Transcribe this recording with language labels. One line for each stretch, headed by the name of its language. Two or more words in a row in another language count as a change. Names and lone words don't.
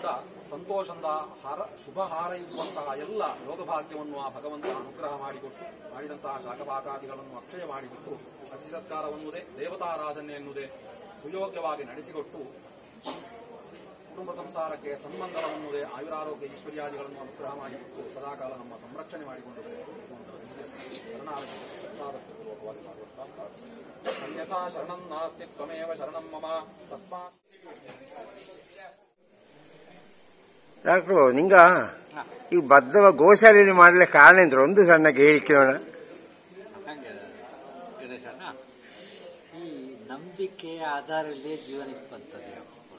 Kannada: ಸಂತೋಷದಿಂದ ಶುಭ ಹಾರೈಸುವಂತಹ ಎಲ್ಲ ಯೋಗಭಾಗ್ಯವನ್ನು ಆ ಭಗವಂತ ಅನುಗ್ರಹ ಮಾಡಿಕೊಟ್ಟು ಮಾಡಿದಂತಹ ಶಾಖಪಾಕಾದಿಗಳನ್ನು ಅಕ್ಷಯ ಮಾಡಿಬಿಟ್ಟು ಅತಿಥಿ ಸತ್ಕಾರವನ್ನುದೇ ದೇವತಾರಾಧನೆ ಎನ್ನುವುದೇ ಸುಯೋಗ್ಯವಾಗಿ ನಡೆಸಿಕೊಟ್ಟು ಕುಟುಂಬ ಸಂಸಾರಕ್ಕೆ ಸನ್ಮಂಗಲವನ್ನುದೇ ಆಯುರಾರೋಗ್ಯ ಐಶ್ವರ್ಯಾದಿಗಳನ್ನು ಅನುಗ್ರಹ ಮಾಡಿಬಿಟ್ಟು ಸದಾಕಾಲ ನಮ್ಮ ಸಂರಕ್ಷಣೆ ಮಾಡಿಕೊಂಡು
Sanskrit: ಅನ್ಯಥಾ ಶರಣಂ ನಾಸ್ತಿ ತ್ವಮೇವ ಶರಣಂ ಮಮ ತಸ್ಮಾತ್.
Kannada: ಡಾಕ್ಟ್ರು ನಿಂಗ ಈ ಬದ್ಧವ ಗೋಶಾಲೆಯಲ್ಲಿ ಮಾಡಲಿಕ್ಕೆ ಕಾರಣ ಅಂದ್ರೆ ಒಂದು ಸಣ್ಣ ಹೇಳಿಕೆ ನೋಡ. ಈ ನಂಬಿಕೆಯ ಆಧಾರದಲ್ಲೇ ಜೀವನಕ್ಕೆ ಬಂತದೆ ಕೂಡ.